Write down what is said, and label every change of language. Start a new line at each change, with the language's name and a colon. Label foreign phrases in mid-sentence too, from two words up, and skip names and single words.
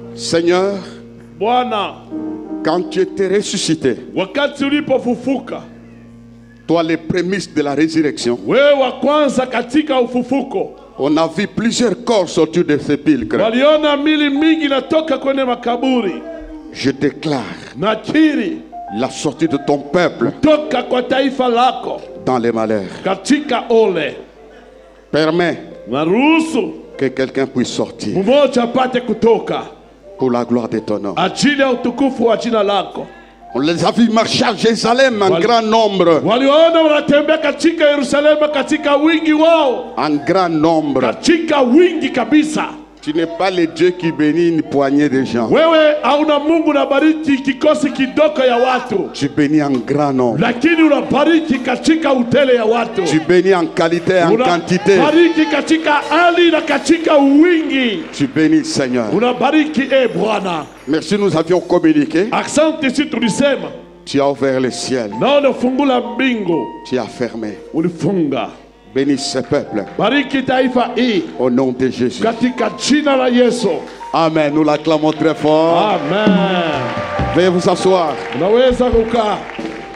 French: Seigneur,
Swahili: Bwana,
French: quand tu étais ressuscité,
Swahili: wakati ulipofufuka,
French: toi les prémices de la résurrection,
Swahili: wewe wa kwanza katika ufufuko,
French: on a vu plusieurs corps sortir de sépulcres.
Swahili: waliona mili mingi natoka kwenye makaburi.
French: Je déclare
Swahili: Nakiri
French: la sortie de ton peuple
Swahili: toka kwa taifa lako
French: dans les malheurs.
Swahili: katika ole.
French: Permets
Swahili: Naruhusu
French: que quelqu'un puisse sortir
Swahili: mmoja apate kutoka
French: pour la gloire de ton nom.
Swahili: ajili ya utukufu wa jina lako.
French: On les a vus marcher à Jérusalem en grand nombre.
Swahili: Waliona wanatembea katika Yerusalemu katika wingi wao,
French: En grand nombre.
Swahili: katika wingi kabisa.
French: Tu n'es pas le Dieu qui bénit une poignée de gens.
Swahili: Wewe hauna Mungu unabariki kikosi kidogo ya watu,
French: Tu bénis en grand nombre.
Swahili: lakini unabariki katika utele ya watu.
French: Tu bénis en qualité et en quantité.
Swahili: Unabariki katika hali na katika wingi.
French: Tu bénis, Seigneur.
Swahili: Unabariki Bwana.
French: Merci, nous avions communiqué.
Swahili: Asante, si tulisema
French: Tu as ouvert le ciel.
Swahili: na unafungula mbingu,
French: Tu as fermé.
Swahili: ulifunga.
French: Bénis ce peuple.
Swahili: Bariki taifa hii
French: Au nom de Jésus.
Swahili: katika jina la Yesu.
French: Amen. Nous l'acclamons très fort. Amen. Veuillez vous asseoir.
Swahili: Unaweza kukaa.